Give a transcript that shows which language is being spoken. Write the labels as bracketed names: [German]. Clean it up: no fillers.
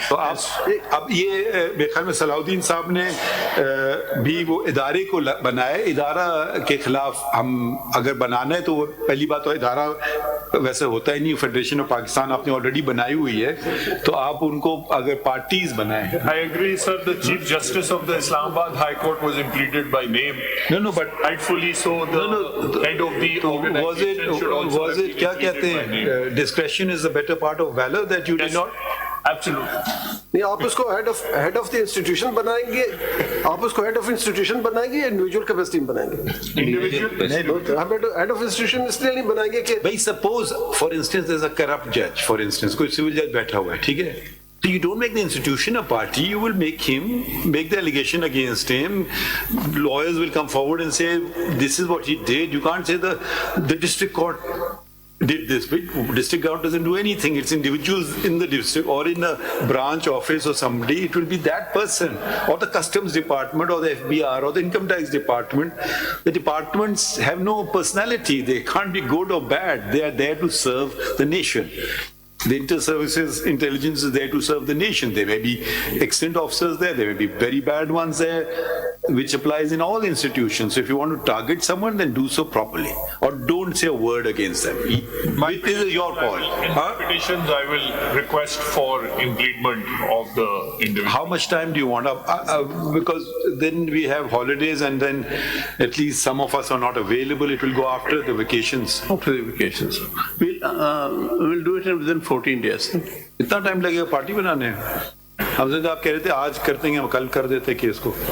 [Urdu] تو اب یہ میرے خیال میں صلاح الدین صاحب نے بھی وہ ادارے کو بنایا. ادارہ کے خلاف ہم اگر بنانا ہے تو وہ پہلی بات تو ادارہ ویسے ہوتا ہی نہیں, فیڈریشن آف پاکستان آپ نے آلریڈی بنائی ہوئی ہے, تو آپ ان کو اگر پارٹیز بنائیں. [English] I agree, sir. The Chief Justice of the Islamabad High Court was implemented by name. No, but rightfully so. The head of the organization should also was it [Urdu] کیا کہتے ہیں, [English] discretion is the better part of valor that you did not. Absolutely. [Urdu] نہیں, آپ اس کو head of the institution بنائیں گے, آپ اس کو ہیڈ آف انسٹیٹیوشن بنائیں گے یا انڈیویجول کیپیسٹی میں بنائیں گے؟ ہم ہیڈ آف انسٹیٹیوشن اس لیے نہیں بنائیں گے کہ بھائی [English] suppose for instance there's a corrupt judge, for instance [Urdu] کوئی سول جج بیٹھا ہوا ہے, ٹھیک ہے. [English] So you don't make the institution a party, you will make the allegation against him. Lawyers will come forward and say, this is what he did. You can't say the district court did this. But district court doesn't do anything. It's individuals in the district or in a branch office or somebody. It will be that person or the customs department or the FBR or the income tax department. The departments have no personality. They can't be good or bad. They are there to serve the nation. The inter-services intelligence is there to serve the nation. There may be excellent officers there, there may be very bad ones there, which applies in all institutions. So if you want to target someone, then do so properly. Or don't say a word against them. It is your call. In petitions, I will request for impleement of the individual. How much time do you want? Because then we have holidays and then at least some of us are not available. It will go after the vacations. After the vacations. We'll do it within 14 days. [Urdu] اتنا time لگے گا party بنانے ہیں؟ ہم سے آپ کہہ رہے تھے آج کرتے ہیں, ہم کل کر دیتے کیس کو.